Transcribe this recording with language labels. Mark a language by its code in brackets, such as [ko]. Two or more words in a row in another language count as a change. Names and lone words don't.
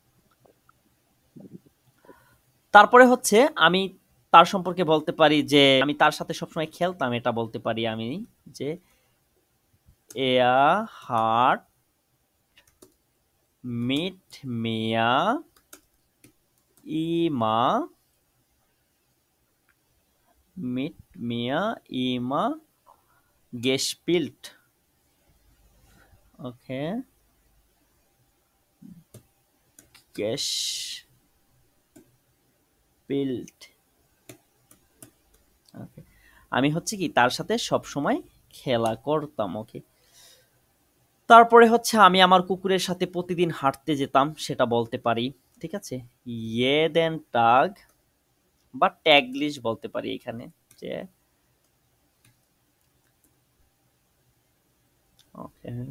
[bn] তারপরে হচ্ছে আমি তার সম্পর্কে বলতে পারি যে আমি তার সাথে সবসময় খেলতাম, এটা বলতে পারি আমি যে [de] er hat mit mir immer mit mir immer gespielt. Okay. Gespielt. [bn] Okay. আমি হচ্ছে কি তার সাথে সব সময় খেলা করতাম। ওকে, তারপরে হচ্ছে আমি আমার কুকুরের সাথে প্রতিদিন হাঁটতে যেতাম, সেটা বলতে পারি। ঠিক আছে, [de] jeden Tag [bn] বা ট্যাগলিশ বলতে পারি এখানে যে ওকে।